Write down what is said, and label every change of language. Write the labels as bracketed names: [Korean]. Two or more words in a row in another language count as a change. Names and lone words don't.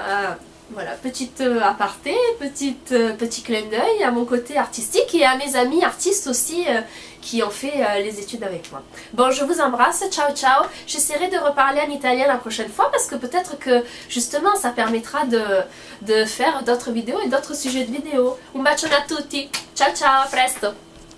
[French] Mais voilà, Voilà, petite aparté, petit clin d'œil à mon côté artistique et à mes amis artistes aussi qui ont fait les études avec moi. Bon, je vous embrasse, [Italian] ciao ciao. [French] J'essaierai de reparler en italien la prochaine fois parce que peut-être que justement ça permettra de faire d'autres vidéos et d'autres sujets de vidéos. [Italian] Un bacione a tutti, ciao ciao, a presto.